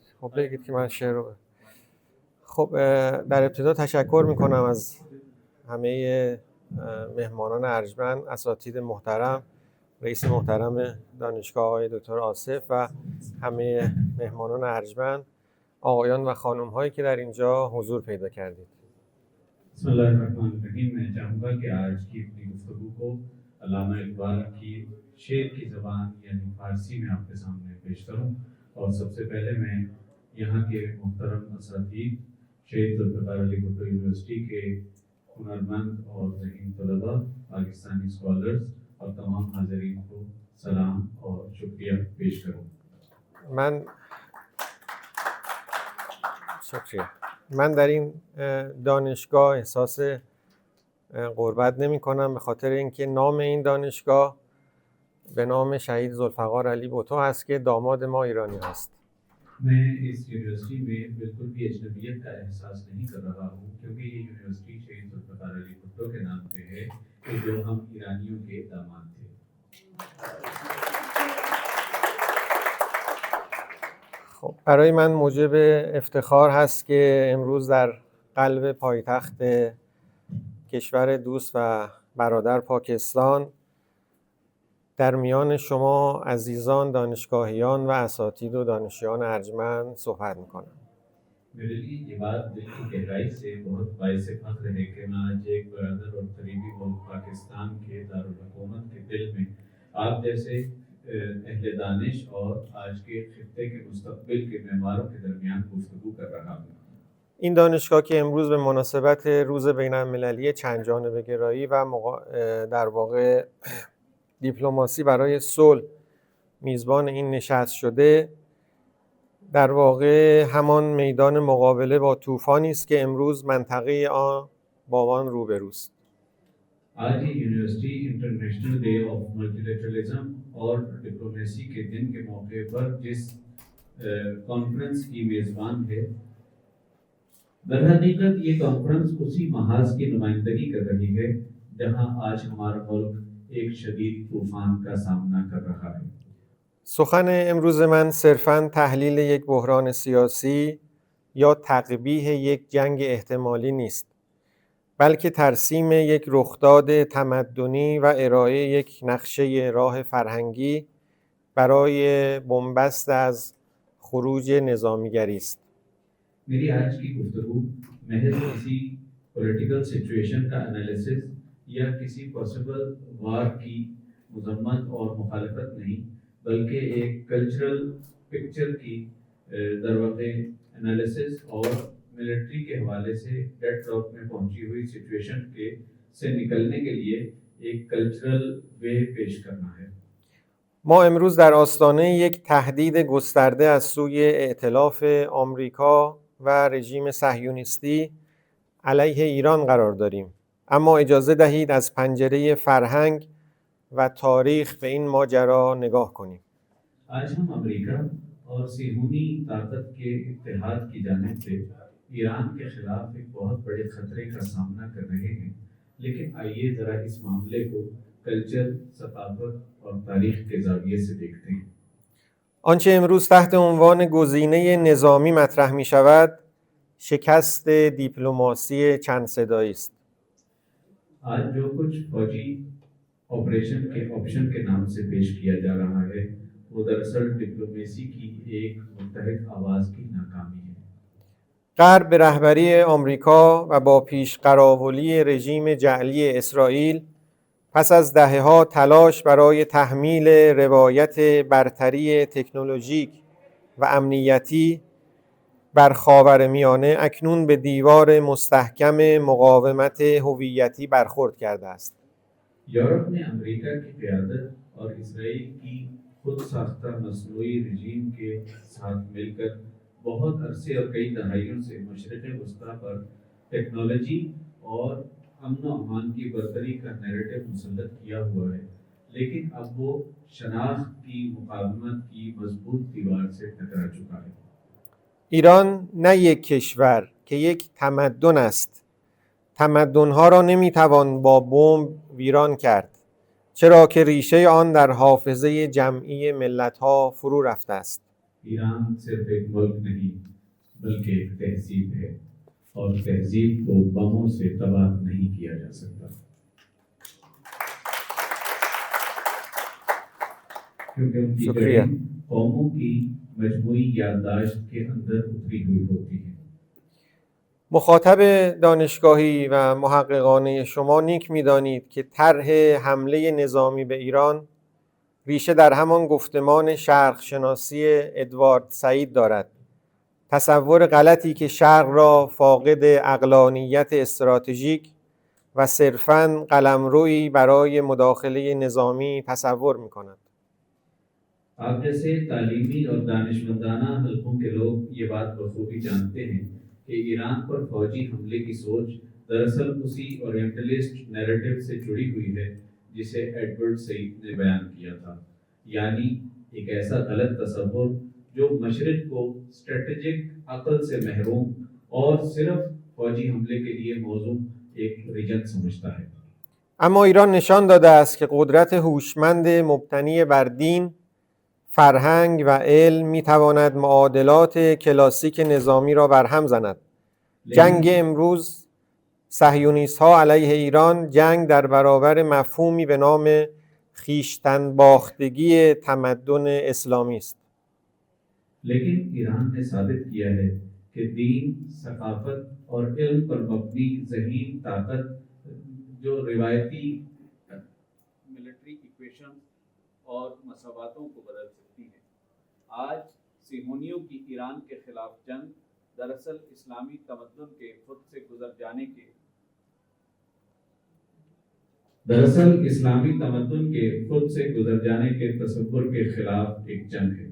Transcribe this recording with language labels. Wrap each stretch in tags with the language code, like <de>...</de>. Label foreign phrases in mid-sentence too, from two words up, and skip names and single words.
<fa>خب بگید که من شعر رو خب در ابتدا تشکر میکنم از همه مهمانان ارجمند، اساتید محترم، رئیس محترم دانشگاه آقای دکتر آصف و همه مهمانان ارجمند، آقایان و خانم هایی که در اینجا حضور پیدا کردید.</fa> <ar>بسم الله الرحمن الرحیم.</ar> <ur>میں چاہوں گا کہ آج کی اپنی گفتگو کو علامہ اقبال کی شعر کی زبان یعنی فارسی میں آپ کے سامنے پیش کروں. اور سب سے پہلے میں یہاں کے محترم اساتید شہید ذوالفقار علی بھٹو یونیورسٹی کے ہنرمند اور ذہین طلباء، پاکستانی اسکالرز اور تمام حاضرین کو سلام اور شکریہ پیش کروں.</ur> <fa>من در این دانشگاه احساس غربت نمی کنم به خاطر اینکه نام این دانشگاه به نام شهید ذوالفقار علی بھٹو هست که داماد ما ایرانی هست.</fa> <ur>میں اس یونیورسٹی میں بالکل بھی اجنبیت کا احساس نہیں کر رہا ہوں کیونکہ یہ یونیورسٹی شہید ذوالفقار علی بھٹو کے نام پہ ہے کہ جو ہم ایرانیوں کے داماد تھے.</ur> <fa>خب برای من موجب افتخار هست که امروز در قلب پایتخت کشور دوست و برادر پاکستان در میان شما عزیزان دانشگاهیان و اساتید و دانشجویان ارجمند صحبت میکنم.</fa> <ur>میرے لیے یہ بات دل کی گہرائی سے بہت باعث فخر ہے کہ میں آج ایک برادر اور قریبی ملک پاکستان کے دارالحکومت کے دل میں آپ جیسے اہل دانش اور آج کے خطے کے مستقبل کے معماروں کے درمیان گفتگو کر رہا ہوں.</ur> <fa>این دانشگاه که امروز به مناسبت روز بین‌المللی چند جانبه گرایی و در واقع دیپلماسی برای صلح میزبان این نشست شده، در واقع همان میدان مقابله با طوفانی است که امروز منطقه آن با آن روبروست.</fa> <ur>آج یہ یونیورسٹی</ur> <en>International Day of Multilateralism</en> <ur>اور ڈپلومیسی کے دن کے موقع پر جس کانفرنس کی میزبان ہے، در حقیقت یہ کانفرنس اسی محاذ کی نمائندگی کر رہی ہے جہاں آج ہمارا ملک ایک شدید طوفان کا سامنا کر رہا ہے.</ur> <fa>سخن امروز من صرفاً تحلیل یک بحران سیاسی یا تقبیح یک جنگ احتمالی نیست، بلکه ترسیم یک رخداد تمدنی و ارائه یک نقشه راه فرهنگی برای بنبست از خروج نظامیگری است.</fa> <ur>میری آج کی گفتگو محض کسی</ur> <en>political situation</en> <ur>کا انالیسس یا کسی</ur> <en>possible war</en> <ur>کی مذمت اور مخالفت نہیں، بلکہ ایک</ur> <en>cultural picture</en> <ur>کی</ur> <fa>در واقع</fa> <ur>انالیسس اور ملٹری کے حوالے سے</ur> <en>dead drop</en> <ur>میں پہنچی ہوئی سچویشن کے سے نکلنے کے لیے ایک</ur> <en>cultural way</en> <ur>پیش کرنا ہے.</ur> <fa>ما امروز در آستانه یک تهدید گسترده از سوی ائتلاف آمریکا و رژیم صهیونیستی علیه ایران قرار داریم. اما اجازه دهید از پنجره فرهنگ و تاریخ به این ماجرا نگاه کنیم.</fa> <ur>آج ہم امریکہ اور صہیونی طاقت کے اتحاد کی جانب سے ایران کے خلاف ایک بہت بڑے خطرے کا سامنا کر رہے ہیں، لیکن آئیے ذرا اس معاملے کو کلچر، ثقافت اور تاریخ کے زاویے سے دیکھتے ہیں.</ur> <fa>آنچه امروز تحت عنوان گزینه نظامی مطرح می شود شکست دیپلماسی چند صدایی است.</fa> <ur>آج جو کچھ فوجی آپریشن کے آپشن کے نام سے پیش کیا جا رہا ہے وہ دراصل ڈپلومیسی کی ایک متحد آواز کی ناکامی ہے.</ur> <fa>غرب به رهبری آمریکا و با پیشقراولی رژیم جعلی اسرائیل پس از دهه‌ها تلاش برای تحمیل روایت برتری تکنولوژیک و امنیتی بر خاورمیانه اکنون به دیوار مستحکم مقاومت هویتی برخورد کرده است.</fa> <ur>یورپ نے امریکہ کی قیادت اور اسرائیل کی خود ساختہ مصنوعی رژیم کے ساتھ مل کر بہت عرصے اور کئی دہائیوں سے مشرق وسطیٰ پر ٹیکنالوجی اور امن و امان کی برتری کا نیریٹو مسلط کیا ہوا ہے، لیکن اب وہ شناخت کی مقاومت کی مضبوط دیوار سے ٹکرا چکا ہے.</ur> <fa>ایران نه یک کشور که یک تمدن است. تمدن‌ها را نمی‌توان با بمب ویران کرد، چرا که ریشه آن در حافظه جمعی ملت‌ها فرو رفته است.</fa> <ur>ایران صرف ایک ملک نہیں بلکہ ایک تہذیب ہے، اور تہذیب کو بموں سے تباہ نہیں کیا جا سکتا، کیونکہ ان کی جڑیں قوموں کی مجموعی یادداشت کے اندر اتری ہوئی ہوتی ہیں.</ur> <fa>مخاطب دانشگاهی و محققانه شما نیک می‌دانید که طرح حمله نظامی به ایران ریشه در همان گفتمان شرق‌شناسی ادوارد سعید دارد. تصور غلطی که شرق را فاقد عقلانیت استراتژیک و صرفاً قلمرویی برای مداخله نظامی تصور می‌کند.</fa> <ur>آپ جیسے تعلیمی اور دانشمندانہ حلقوں کے لوگ یہ بات بخوبی جانتے ہیں کہ ایران پر فوجی حملے کی سوچ دراصل اسی</ur> <en>orientalist narrative</en> <ur>سے جڑی ہوئی ہے جسے ایڈورڈ سعید نے بیان کیا تھا، یعنی ایک ایسا غلط تصور جو مشرق کو اسٹریٹجک عقل سے محروم اور صرف فوجی حملے کے لیے موزوں ایک ریجن سمجھتا ہے.</ur> <fa>اما ایران نشان داده است که قدرت هوشمند مبتنی بر دین، فرهنگ و علم میتواند معادلات کلاسیک نظامی را برهم زند. جنگ امروز صهیونیست ها علیه ایران جنگ در برابر مفهومی به نام خویشتن باختگی تمدن اسلامی است.</fa> <ur>لیکن ایران نے ثابت کیا ہے کہ دین، ثقافت اور علم پر مبنی ذہین طاقت جو روایتی</ur> <en>military equation</en> <ur>اور مساواتوں کو بدل سکتی ہے. آج صہیونیوں کی ایران کے خلاف جنگ دراصل اسلامی تمدن کے خود سے گزر جانے کے تصور کے خلاف ایک جنگ ہے.</ur>